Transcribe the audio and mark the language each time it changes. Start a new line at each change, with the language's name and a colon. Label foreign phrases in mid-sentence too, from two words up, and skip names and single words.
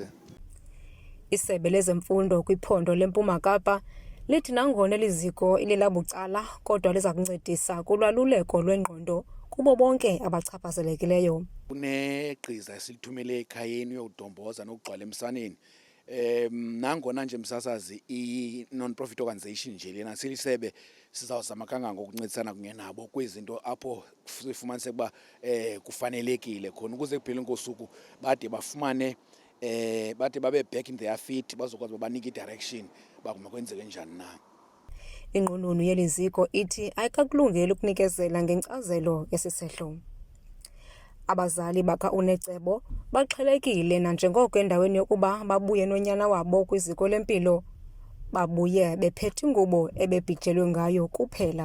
Xhosa: Isebe lezemfundo kwiphondo leMpuma Kapa lithi nangona eliziko ilelabucala kodwa liza kuncedisa kulwaluleko lwengqondo kubo bonke abachaphazelekileyo. Kunegqiza esilithumele ekhayeni uyowudomboza nokugcwala emsaneni. Nangona nje msasazi i-
English: non-profit organization
Xhosa: nje lena silisebe sizawuzama kangangoko ukuncedisana kunye nabo kwizinto apho sifumaniseka uba kufanelekile khona ukuze ekupheleni kosuku bade bafumane bade babe
English: back in their feet
Xhosa: bazokwazi babanike i-direction bakuma kwenzeke njani na. Inqununu yeli ziko ithi ayikakulungeli ukunikezela ngenkcazelo yesisehlo. Abazali baka-Unecebo baxhelekile nanjengoko endaweni yokuba babuye nonyana wabo kwiziko lempilo babuye bephethe ingubo ebebhijelwe ngayo kuphela.